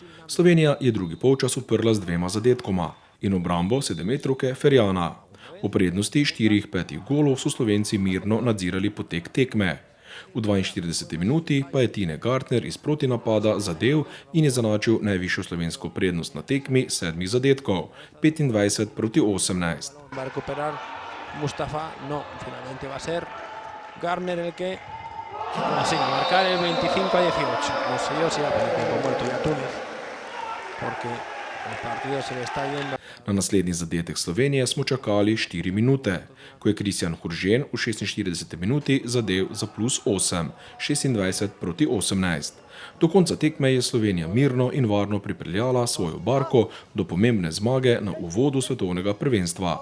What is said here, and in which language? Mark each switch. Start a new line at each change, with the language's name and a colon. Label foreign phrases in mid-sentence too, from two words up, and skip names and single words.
Slovenian: Slovenija je drugi polčas odprla z 2 zadetkoma in obrambo 7-metrovke Ferjana. V prednosti 4-5 golov so Slovenci mirno nadzirali potek tekme. V 42. minuti pa je Tine Gartner iz protinapada zadel in je zanačil najvišjo slovensko prednost na tekmi 7 zadetkov, 25-18.
Spanish: Va a recuperar Mustafa, no, finalmente va a ser Gartner el que consigue marcar el 25-18. No sé yo si va a poner tiempo muerto ya Túnez, porque el partido se le está yendo.
Slovenian: Na naslednji zadetek Slovenije smo čakali 4 minute, ko je Kristjan Huržen v 46. minuti zadel za +8, 26-18. Do konca tekme je Slovenija mirno in varno pripeljala svojo barko do pomembne zmage na uvodu svetovnega prvenstva.